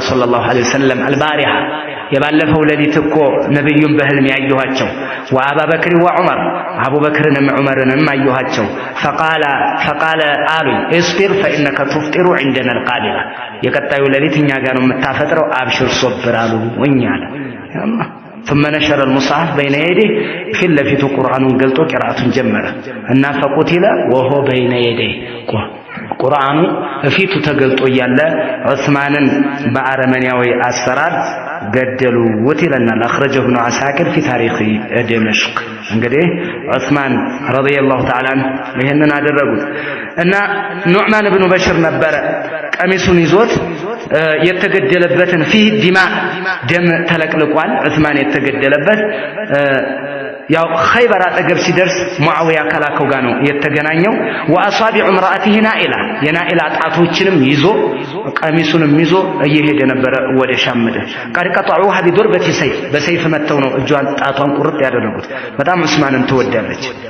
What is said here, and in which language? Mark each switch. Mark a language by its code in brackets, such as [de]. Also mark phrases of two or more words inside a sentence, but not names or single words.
[ar] صلى الله عليه وسلم البارحة፣ [am] የባለፈው ሌሊት እኮ ነብዩን በህልም ያየኋቸው። [ar] وأبا بكر وعمر፣ [am] አቡበክርንም ዑመርንም አየኋቸው። ፈቃለ አሉኝ [ar] اصبر فإنك تفطر عندنا القادرة፣ [am] የቀጣዩ ሌሊት እኛ ጋር ነው የምታፈጥረው፣ [ar] أبشر صبر [am] አሉ ወኛለ። ثم [ar] نشر المصحف بين يديه، [am] ፊት ለፊቱ ቁርአኑን ገልጦ ቂራአቱን ጀመረ እና [ar] فقتل وهو بين يدي፣ [am] ቁርአኑ እፊቱ ተገልጦ እያለ ዑስማንን በአረመኔያዊ አሰራር ገደሉት ይለናል። [ar] أخرجه ابن عساكر في تاريخ دمشق። [am] እንግዲህ ዑስማን [ar] رضي الله تعالى عنه [am] ይሄንን አደረጉት እና ኑዕማን ኢብኑ በሽር ነበረ ቀሚሱን ይዞት የተገደለበትን [ar] فيه دما፣ [am] ደም ተለቅልቋል። ዑስማን የተገደለበት ያው ኸይበር አጠገብ ሲደርስ ሙአዊያ ከላከው ጋር ነው የተገናኘው። [ar] وأصابع امرأته [am] ናኢላ የናኢላ ጣቶችንም ይዞ ቀሚሱንም ይዞ እየሄደ ነበረ ወደ ሻም ምድር። [ar] قد قطعوها بضربة سيف [am] በሰይፍ መተው ነው እጇን ጣቷን ቁርጥ ያደረጉት። በጣም ዑስማንን ትወዳለች።